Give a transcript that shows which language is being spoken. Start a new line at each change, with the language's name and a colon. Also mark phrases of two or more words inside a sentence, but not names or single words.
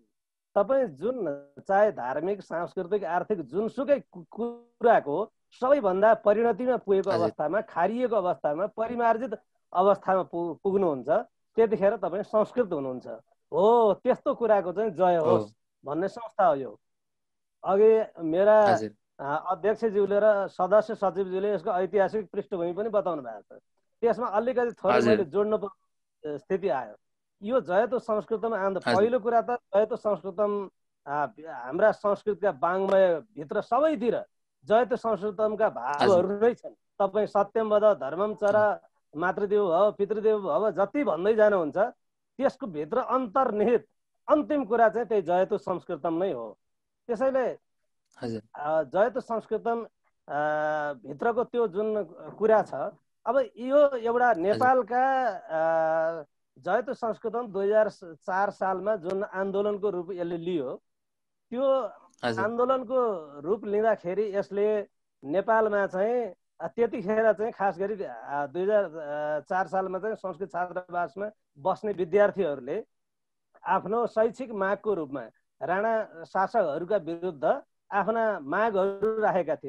Nepali: तपाईँ जुन चाहे धार्मिक, सांस्कृतिक, आर्थिक जुनसुकै कुराको सबैभन्दा परिणतिमा पुगेको अवस्थामा, खारिएको अवस्थामा, परिमार्जित अवस्थामा पुग्नुहुन्छ, त्यतिखेर तपाईँ संस्कृत हुनुहुन्छ। हो, त्यस्तो कुराको चाहिँ जय होस् भन्ने संस्था हो यो। अघि मेरा अध्यक्षज्यूले र सदस्य सचिवज्यूले यसको ऐतिहासिक पृष्ठभूमि पनि बताउनु भएको छ। त्यसमा अलिकति थोरै मैले जोड्नु स्थिति आयो। यो जयतु संस्कृतम आउँदा पहिलो कुरा त जयतु संस्कृतम हाम्रा संस्कृतका वाङ्मय भित्र सबैतिर जयतु संस्कृतमका भावहरू नै छन्। तपाईँ
Sanskrit: सत्यम वद, धर्मम चर, मातृदेव भव, पितृदेव भव
Nepali: जति भन्दै जानुहुन्छ त्यसको भित्र अन्तर्निहित अन्तिम कुरा चाहिँ त्यही जयतु संस्कृतम नै हो। त्यसैले जयतु संस्कृतम भित्रको त्यो जुन कुरा छ, अब यो एउटा नेपालका जयतु संस्कृतम 2004 सालमा जुन आन्दोलनको रूप यसले लियो, त्यो आन्दोलनको रूप लिँदाखेरि यसले नेपालमा चाहिँ त्यतिखेर चाहिँ खास गरी 2004 सालमा चाहिँ संस्कृत छात्रावासमा बस्ने विद्यार्थीहरूले आफ्नो शैक्षिक मागको रूपमा राणा शासकहरूका विरुद्ध आफ्ना मागहरू राखेका थिए।